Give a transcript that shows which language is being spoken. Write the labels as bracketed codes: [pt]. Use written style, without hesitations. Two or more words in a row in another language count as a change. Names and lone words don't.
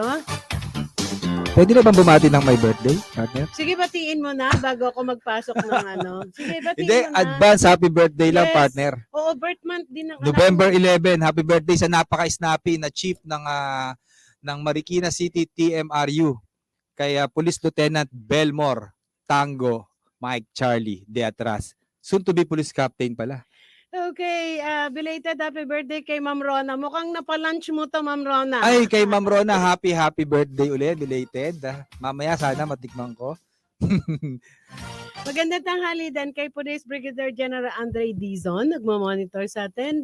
[tl] Pwede na bang bumati ng [en] my birthday, [tl] partner? Sige, batiin mo na bago ako magpasok ng ano. Sige, batiin Hindi, mo na. [en] advance happy birthday [tl] lang, Yes. partner. Oo, birth month din ng anak November mo. 11, [en] happy birthday [tl] sa napaka-snappy na chief ng Marikina City TMRU kay Police Lieutenant Belmore Tango Mike Charlie de Atras. [en] Soon to be police captain pala. Okay, belated happy birthday kay Ma'am Rona. [tl] Mukhang napalunch mo to, Ma'am Rona. Ay, kay Ma'am Rona, [en] happy birthday [tl] ulit, belated. Mamaya sana matikman ko. Magandang tanghali din kay Police Brigadier General Andre Dizon, nagmamonitor sa atin.